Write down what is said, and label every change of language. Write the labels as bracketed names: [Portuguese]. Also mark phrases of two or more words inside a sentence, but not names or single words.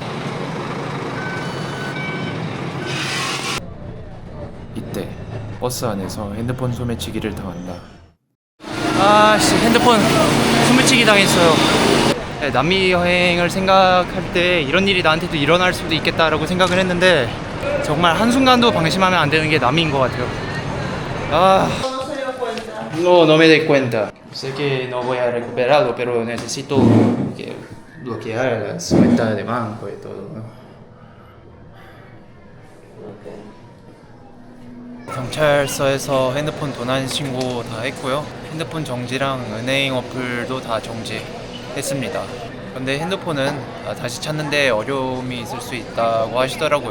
[Korean] 이때 버스 안에서 핸드폰 소매치기를 당한다. 아씨, 핸드폰 소매치기 당했어요. 남미 여행을 생각할 때 이런 일이 나한테도 일어날 수도 있겠다라고 생각을 했는데 정말 한순간도 방심하면 안 되는 게 남미인 것 같아요. [Spanish] No me doy cuenta. Sé que no voy a recuperarlo, pero necesito que bloquear las cuentas de banco y todo, ¿no? [Korean] 경찰서에서 핸드폰 도난 신고 다 했고요. 핸드폰 정지랑 은행 어플도 다 정지했습니다. 근데 핸드폰은 다시 찾는데 어려움이 있을 수 있다고 하시더라고요.